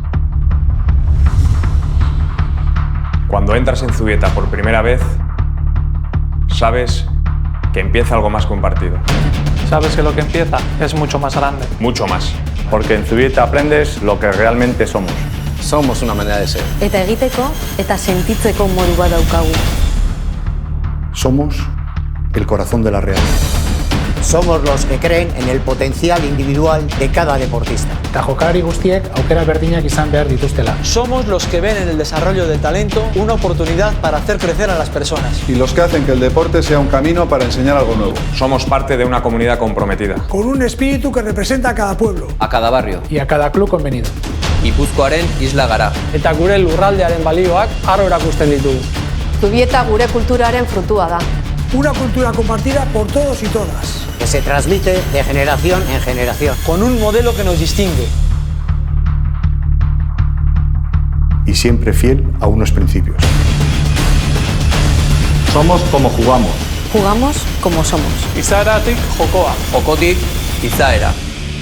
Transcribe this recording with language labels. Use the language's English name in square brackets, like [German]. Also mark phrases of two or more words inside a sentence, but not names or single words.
[Spanish] Cuando entras en Zubieta por primera vez, sabes que empieza algo más que un partido. Sabes que lo que empieza es mucho más grande. Mucho más. Porque en Zubieta aprendes lo que realmente somos. Somos una manera de ser. [Basque] Eta egiteko eta sentitzeko modu bat daukagu. [Spanish] Somos el corazón de la Real. Somos los que creen en el potencial individual de cada deportista. [Basque] Eta jokalari guztiek aukera berdinak izan behar dituztela. [Spanish] Somos los que ven en el desarrollo del talento una oportunidad para hacer crecer a las personas. Y los que hacen que el deporte sea un camino para enseñar algo nuevo. Somos parte de una comunidad comprometida. Con un espíritu que representa a cada pueblo. A cada barrio. Y a cada club convenido. [Basque] Gipuzkoaren isla gara. Eta gure lurraldearen balioak harro erakusten ditugu. Zubieta gure kulturaren frutua da. [Spanish] Una cultura compartida por todos y todas. Que se transmite de generación en generación. Con un modelo que nos distingue. Y siempre fiel a unos principios. Somos como jugamos. Jugamos como somos. [Basque] Izaeratik jokoa. Jokotik izaera.